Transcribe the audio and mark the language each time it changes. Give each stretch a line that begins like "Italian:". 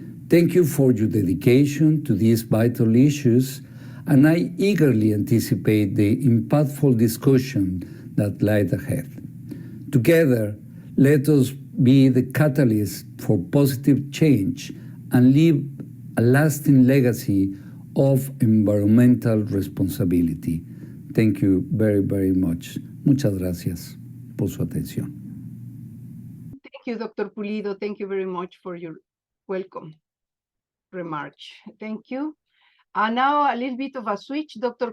English: Thank you for your dedication to these vital issues, and I eagerly anticipate the impactful discussion that lies ahead. Together, let us be the catalyst for positive change and leave a lasting legacy of environmental responsibility. Thank you very, very much.
Spanish: Muchas gracias por su atención.
English: Thank you, Dr. Pulido. Thank you very much for your welcome remarks. Thank you. And now a little bit of a switch, Dr.